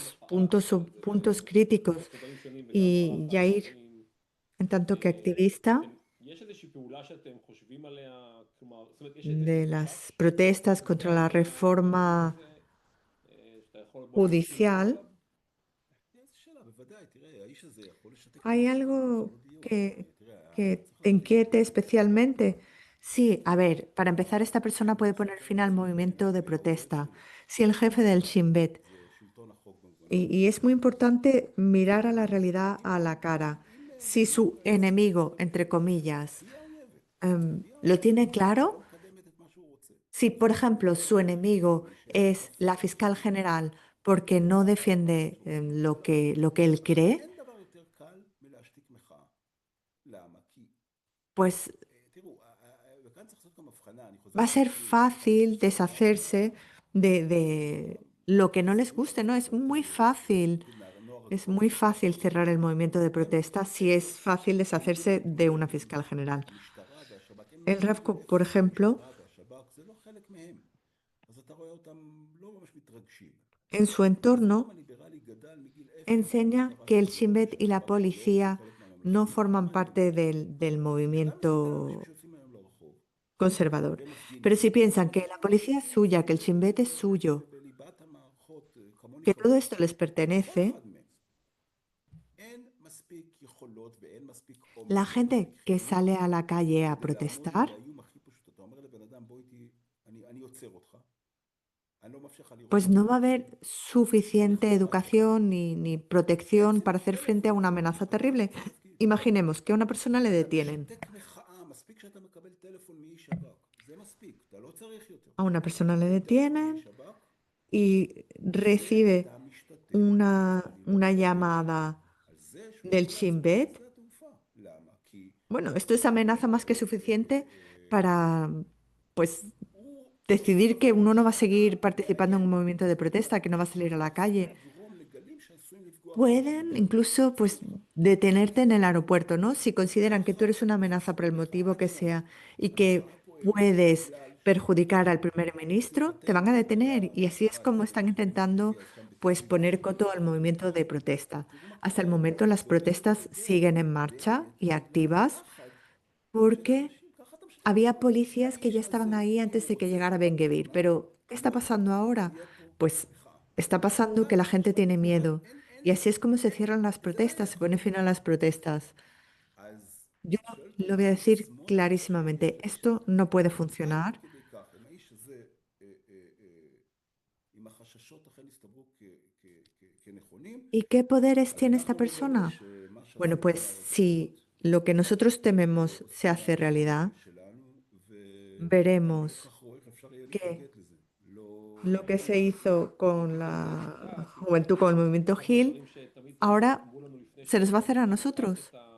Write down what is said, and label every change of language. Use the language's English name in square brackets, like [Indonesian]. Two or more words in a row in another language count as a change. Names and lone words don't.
[Spanish] estos [Hebrew] על [Spanish] puntos [Hebrew] על [Spanish] son [Hebrew] זה [Spanish] puntos críticos [Hebrew] בכובעים שונים וגם [Spanish] y [Hebrew] ברף Yair, האקטיבי. [Spanish] en tanto que activista [Hebrew] יש איזושהי פעולה שאתם חושבים עליה, כלומר, זאת אומרת, יש [Spanish] de [Hebrew] איזשהו [Spanish] las [Hebrew] חשש [Spanish] protestas [Hebrew] בנוגע [Spanish] contra la reforma [Hebrew] שאתה יכול באופן אישי לדבר [Spanish] judicial, [Hebrew] עליו? זו שאלה, בוודאי, תראה, האיש הזה יכול לשתק את [Spanish] ¿hay [Hebrew] המשטר, זה [Spanish] algo [Hebrew] לא דיון. תראה, [Spanish] que [Hebrew] צריך [Spanish] te [Hebrew] להבין [Spanish] inquiete [Hebrew] ש... [Spanish] especialmente? Sí, a ver, para empezar, esta persona puede poner fin al movimiento de protesta. Si el jefe del Shin Bet, [Hebrew] זה שלטון החוק במובן [Spanish] y es muy importante mirar a la realidad a la cara, si su enemigo, entre comillas, [Hebrew] תהיה אויבת, [Spanish] lo tiene claro, [Hebrew] לא מקדמת את מה שהוא רוצה. [Spanish] si, por ejemplo, su enemigo es la fiscal general porque no defiende lo que él cree, [Hebrew] אין דבר יותר קל מלהשתיק מחאה. למה? כי, [Spanish] pues [Hebrew] תראו, וכאן צריך לעשות גם הבחנה, אני חוזר [Spanish] va a ser [Hebrew] לאקלים. [Spanish] fácil deshacerse de lo que no les guste, ¿no? Es muy fácil cerrar el movimiento de protesta si es fácil deshacerse de una fiscal general. [Hebrew] המשטרה והשב"כ, הם [Spanish] El [Hebrew] לא [Spanish] Rav [Hebrew] שמים [Spanish] Kook, [Hebrew] לב [Spanish] por ejemplo, [Hebrew] שהמשטרה והשב"כ זה לא חלק מהם. אז אתה רואה אותם לא ממש מתרגשים. [Spanish] en su [Hebrew] הזרם [Spanish] entorno [Hebrew] הליברלי גדל מגיל אפס. [Spanish] enseña [Hebrew] המשטרה [Spanish] que el [Hebrew] שלו, [Spanish] Shin Bet y la [Hebrew] שהשב"כ שלו, [Spanish] policía [Hebrew] חלק מהממלכתיות. [Spanish] no forman [Hebrew] למה אני [Spanish] parte [Hebrew] אומר? [Spanish] del [Hebrew] גם [Spanish] movimiento [Hebrew] מסתכל על אנשים שיוצאים היום לרחוב. [Spanish] conservador. [Hebrew] ומפגינים. [Spanish] Pero si piensan que la policía es suya, que el Shin Bet es suyo, [Hebrew] בליבת המערכות, כמוני [Spanish] que todo [Hebrew] כמוך. [Spanish] esto les [Hebrew] כל [Spanish] pertenece, [Hebrew] אחד מהם. אין מספיק יכולות ואין מספיק אומץ. [Spanish] la gente que [Hebrew] חיונית [Spanish] sale a la calle a [Hebrew] כדי לעמוד [Spanish] protestar, [Hebrew] מול האיום הכי פשוט. אתה אומר לבן אדם, בוא איתי, אני עוצר אותך. אני לא מאפשר לך לראות [Spanish] pues [Hebrew] אותי. [Spanish] no va a haber suficiente educación ni protección para hacer frente a una amenaza terrible. Imaginemos que a una persona le detienen. [Hebrew] משתק מחאה, מספיק שאתה מקבל טלפון מאיש שב"כ. זה מספיק, אתה לא צריך יותר. [Spanish] A una persona le [Hebrew] טלפון [Spanish] detienen [Hebrew] מאיש שב"כ, [Spanish] y recibe [Hebrew] אתה משתתף. [Spanish] una llamada [Hebrew] על זה שהוא [Spanish] del [Hebrew] יכול [Spanish] Shin [Hebrew] לעצור [Spanish] Bet. [Hebrew] בשדה התעופה. למה? כי [Spanish] Bueno, esto es amenaza más que suficiente para, pues, [Hebrew] הוא [Spanish] decidir que uno no va a seguir participando en un movimiento de protesta, que no va a salir a la calle. [Hebrew] לגרום לגלים שעשויים לפגוע. [Spanish] Pueden incluso, pues, detenerte en el aeropuerto, ¿no? Si consideran que tú eres una amenaza por el motivo que sea y que puedes perjudicar al primer ministro, te van a detener. Y así es como están intentando, pues, poner coto al movimiento de protesta. Hasta el momento las protestas siguen en marcha y activas porque había policías que ya estaban ahí antes de que llegara Ben-Gvir. Pero, ¿qué está pasando ahora? Pues está pasando que la gente tiene miedo. Y así es como se cierran las protestas, se pone fin a las protestas. [Hebrew] אז [Spanish] Yo lo voy a decir clarísimamente, esto no puede funcionar. [Hebrew] כדי כך, אם האיש הזה, אם החששות אכן הסתברו כנכונים, [Spanish] ¿Y qué poderes tiene esta persona? Bueno, pues si lo que nosotros tememos se hace realidad, veremos que lo que se hizo con la juventud, con el movimiento Gil, ahora se nos va a hacer a nosotros.